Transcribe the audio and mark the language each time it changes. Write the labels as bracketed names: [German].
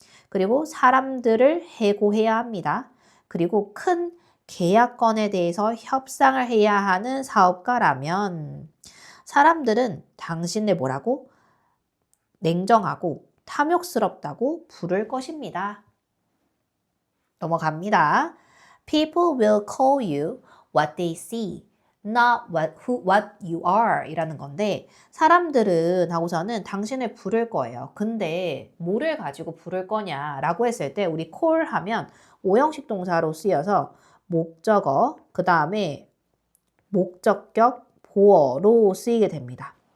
[Korean] 그리고 사람들을 해고해야 합니다. 그리고 큰 계약건에 대해서 협상을 해야 하는 사업가라면 사람들은 당신을 뭐라고? 냉정하고 탐욕스럽다고 부를 것입니다. 넘어갑니다. [English] People will call you what they see. not what you are [Korean] 이라는 건데 사람들은 하고서는 당신을 부를 거예요. 근데 뭐를 가지고 부를 거냐라고 했을 때 우리 call 하면 오형식 동사로 쓰여서 목적어 그 다음에 목적격 보어로 쓰이게 됩니다.